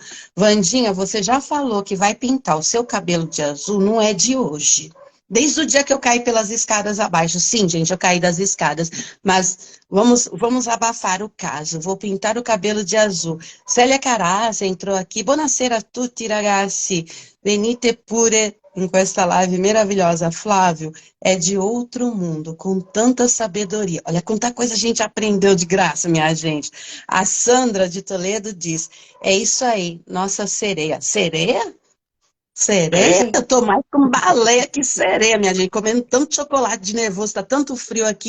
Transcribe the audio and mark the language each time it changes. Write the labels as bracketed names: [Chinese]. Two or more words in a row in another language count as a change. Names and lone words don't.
[Portuguese] Vandinha, você já falou que vai pintar o seu cabelo de azul, não é de hoje. Desde o dia que eu caí pelas escadas abaixo. Sim, gente, eu caí das escadas. Mas vamos abafar o caso. Vou pintar o cabelo de azul. Célia Carazza entrou aqui. [Italian] Buonasera a tutti, ragazzi. Venite pure [Portuguese] com esta live maravilhosa. Flávio é de outro mundo, com tanta sabedoria. Olha quanta coisa a gente aprendeu de graça, minha gente. A Sandra de Toledo diz, é isso aí, nossa sereia. Sereia? Sereia? Eu tô mais com baleia que sereia, minha gente, comendo tanto chocolate de nervoso, tá tanto frio aqui.